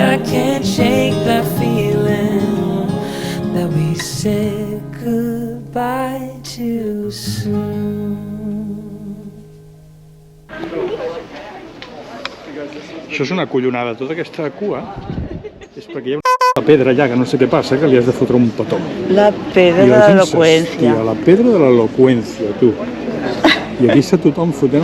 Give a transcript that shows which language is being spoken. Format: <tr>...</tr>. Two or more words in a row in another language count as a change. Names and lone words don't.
<en>I can't shake that feeling that we said goodbye too soon.</en> <ca>Això és una collonada, tota aquesta cua és perquè hi ha una pedra allà, que no sé què passa, que li has de fotre un petó. La pedra de l'eloqüència. La pedra de l'eloqüència, tu. I aquí està tothom fotent...</ca>